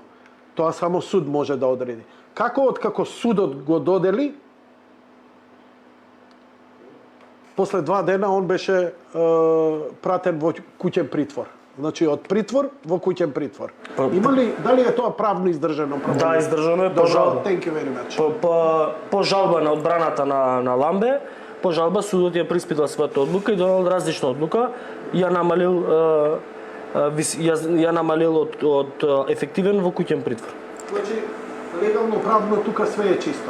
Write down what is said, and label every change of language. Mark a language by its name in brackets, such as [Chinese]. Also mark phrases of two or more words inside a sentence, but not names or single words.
[Macedonian] Тоа само суд може да одреди. Како откако судот го додели, после 2 дена он беше пратен во куќен притвор. Значи од притвор во куќен притвор. Има ли, дали е тоа правно издржано? Да, издржано е по жалба. [English] Thank you very much. [Macedonian] По жалба на одбраната на Ламбе, по жалба судот ја приспитал својата одлука и донел различна одлука, ја намалил од ефективен во куќен притвор. Значи, легално правно тука све е чисто.